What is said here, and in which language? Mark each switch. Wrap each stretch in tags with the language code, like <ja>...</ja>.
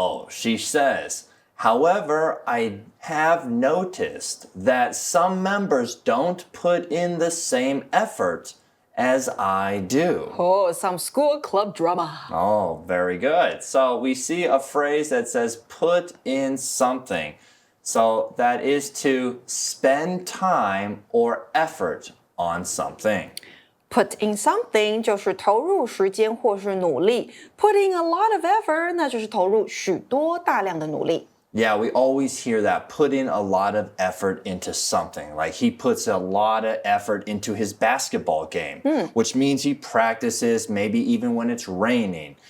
<en>She says, however, I have noticed that some members don't put in the same effort as I do. Oh, some school club drama. Oh, very good. So we see a phrase that says put in something. So that is to spend time or effort on something. Put in something</en> <zh>就是投入时间或是努力。</zh> <en>Put in a lot of effort</en> <zh>那就是投入许多大量的努力。</zh> <en>Yeah, we always hear that, put in a lot of effort into something. Like he puts a lot of effort into his basketball game, which means he practices maybe even when it's raining.</en>